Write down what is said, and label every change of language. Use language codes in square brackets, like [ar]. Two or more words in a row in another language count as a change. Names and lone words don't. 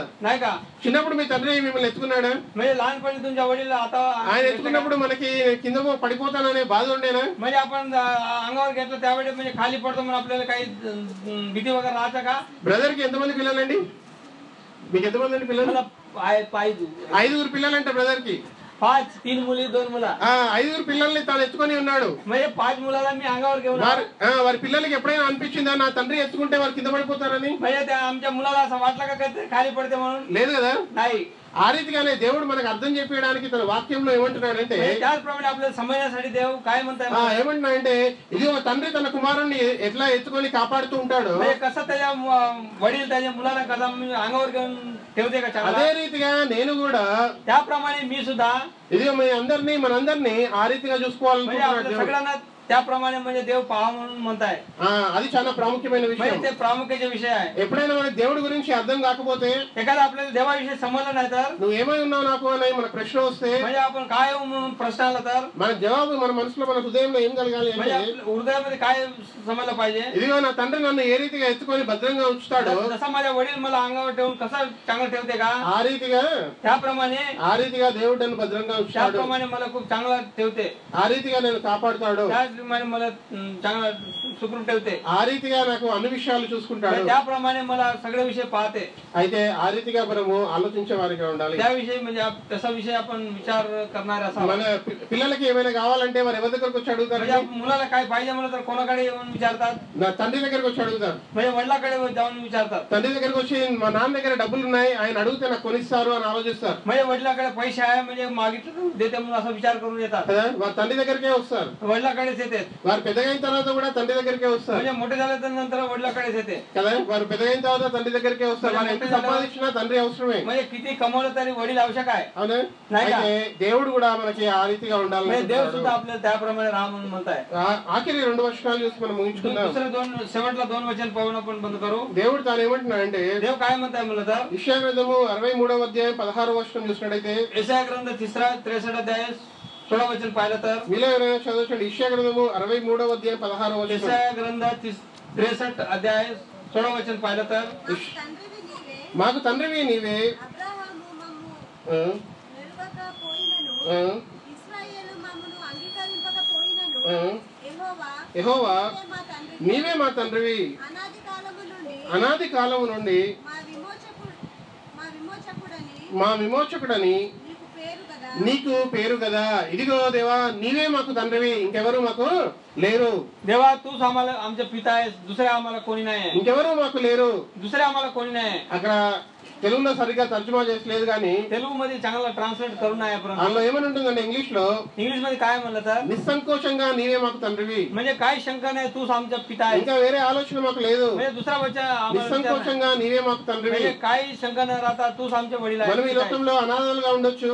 [te] చిన్నప్పుడు మీ తండ్రి మిమ్మల్ని ఎత్తుకున్నాడా? ఆయన ఎత్తుకున్నప్పుడు మనకి కింద పడిపోతాననే బాధ ఉండేనా? బ్రదర్ కి ఎంతమంది పిల్లలండి? మీకు ఎంతమంది అండి పిల్లలు? 5 పిల్లలంట బ్రదర్ కి. [mr] 3 मुली 2 मुला. [te] 5 పిల్లల్ని తాను ఎత్తుకొని ఉన్నాడు. [mr] 5 मुलाला मी अंगावर घेऊन [te] వారి పిల్లలకి ఎప్పుడైనా అనిపించిందా నా తండ్రి ఎత్తుకుంటే వారు కింద పడిపోతారని? [mr] आमच्या मुलाला असं वाटलं का खाली पडते म्हणून? [te] లేదు కదా? ఆ రీతిగానే దేవుడు మనకు అర్థం చెప్పడానికి తన వాక్యంలో ఏమంటున్నాడంటే, ఏమంటున్నాడంటే ఇదిగో తండ్రి తన కుమారుణ్ణి ఎట్లా ఎత్తుకొని కాపాడుతూ ఉంటాడు, అదే రీతిగా నేను కూడా ఇదిగో మనందరినీ ఆ రీతిగా చూసుకోవాలనుకుంటున్నాడు. [mr] त्याप्रमाणे म्हणजे देव पहा म्हणून म्हणताय. [te] అది చాలా ప్రాముఖ్యమైన విషయం. [mr] ते प्रामुख्याचे विषय आहे. [te] ఎప్పుడైనా మనకి దేవుడి గురించి అర్థం కాకపోతే, [mr] एखादा आपल्याला देवाविषयी समजलं नाही तर, [te] నువ్వు ఏమై ఉన్నావు నాకు అని మన ప్రశ్న వస్తే, [mr] म्हणजे आपण काय प्रश्न आला तर [te] మన జవాబు మన మనసులో మన హృదయంలో ఏం కలగాలి అంటే, [mr] हृदयामध्ये काय समजलं पाहिजे, [te] ఇదిగో నా తండ్రి నన్ను ఏ రీతిగా ఎత్తుకొని భద్రంగా ఉంచుతాడో, [mr] जसा माझ्या वडील मला अंगावर ठेवून कसं चांगलं ठेवते का, [te] ఆ రీతిగా దేవుడు నన్ను భద్రంగా ఉంచుతాడు. [mr] त्याप्रमाणे मला खूप चांगला ठेवते. [te] ఆ రీతిగా నేను కాపాడుతాడు. [mr] त्याप्रमाणे मला चांगला सुखरूप ठेवते. [te] ఆ రీతిగా నాకు అన్ని విషయాలు చూసుకుంటాడు. [mr] त्याप्रमाणे मला सगळे विषय पाहते. [te] అయితే ఆ రీతిగా మనము ఆలోచించే వారిగా ఉండాలి. [mr] त्याविषयी म्हणजे तसा विषय आपण विचार करणारे असावा. [te] మన పిల్లలకి ఏమైనా కావాలంటే వారు ఎవరి దగ్గరకు వచ్చి అడుగుతారు? [mr] मुलाला काय पाहिजे म्हणलं तर कोणाकडे येऊन विचारतात? [te] నా తండ్రి దగ్గరకు వచ్చి అడుగుతారు. [mr] म्हणजे वडिलाकडे जाऊन विचारतात. [te] తండ్రి దగ్గరకు వచ్చి మా నాన్న దగ్గర డబ్బులు ఉన్నాయి, ఆయన అడిగితే నాకు కొనిస్తారు అని ఆలోచిస్తారు. [mr] म्हणजे वडिलाकडे पैसे आहे म्हणजे मागितलं देते म्हणून असा विचार करून येतात. [te] వారు తండ్రి దగ్గరికే వస్తారు. [mr] वडिलाकडेच येते. [te] వారు పెద్దగైన తర్వాత కూడా తండ్రి దగ్గరికే వస్తారు. [mr] म्हणजे मोठे झाल्यानंतर वडिलाकडेच येते [te] కదా. వారు పెద్దగైన తర్వాత తండ్రి దగ్గరికే వస్తారు. వాళ్ళు ఎంత సంపాదించినా తండ్రి అవసరమే. [mr] म्हणजे किती कमवलं तरी वडील आवश्यक आहे. [te] అవునా? అయితే దేవుడు కూడా మనకి ఆ రీతిగా ఉండాలి. [mr] देव सुद्धा आपल्याला त्याप्रमाणे राहा म्हणून म्हणताय. [te] ఆఖరి 2 వచనాలు చూసి మనం ముగించుకుందాం. [mr] शेवटला 2 वचन पाहून आपण बंद करू. [te] దేవుడు తాను ఏమంటున్నాడంటే, [mr] देव काय म्हणताय म्हणलं तर, [te] యెషయా గ్రంథము 63వ అధ్యాయం 16వ వచనం చూసినట్లయితే, [mr] యెషయా గ్రంథ 63 अध्याय 16 वचन पाहिलं तर, [te] మీలో ఎవరైనా చదవండి. యెషయా గ్రంథము 63వ అధ్యాయం 16వ వచనం. [mr] యెషయా గ్రంథ 63 अध्याय 16 वचन पाहिलं तर, [te] మాకు తండ్రివి నీవే, యెహోవా నీవే మా తండ్రివి, అనాది కాలము నుండి మా విమోచకుడని నీకు పేరు కదా. ఇదిగో దేవా నీవే మాకు తండ్రివి, ఇంకెవరు మాకు లేరు. [mr] देवा तूच आम्हाला आमचे पिता आहेस, दुसरे आम्हाला कोणी नाही. [te] ఇంకెవరు మాకు లేరు, [mr] दुसरे आम्हाला कोणी नाही. [te] అక్కడ తెలుగులో సరిగ్గా తర్జుమా చేసలేదు కానీ [mr] తెలుగు मध्ये चांगला ट्रान्सलेट करून आहे. [te] అందులో ఏమని ఉంటుందంటే ఇంగ్లీష్ లో, [mr] इंग्लिश मध्ये काय म्हणलं तर, [te] నిస్సంకోచంగా నీవే మాకు తండ్రివి, [mr] म्हणजे काय शंका नाही तूच आमचा पिता आहे. [te] ఇంకా వేరే ఆలోచన మాకు లేదు. [mr] म्हणजे दुसरा वचन [te] నిస్సంకోచంగా నీవే మాకు తండ్రివి, [mr] म्हणजे काही शंका न राहता तूच आमचे वडील आहे. [te] మనం ఈ లోకంలో అనాథలుగా ఉండొచ్చు,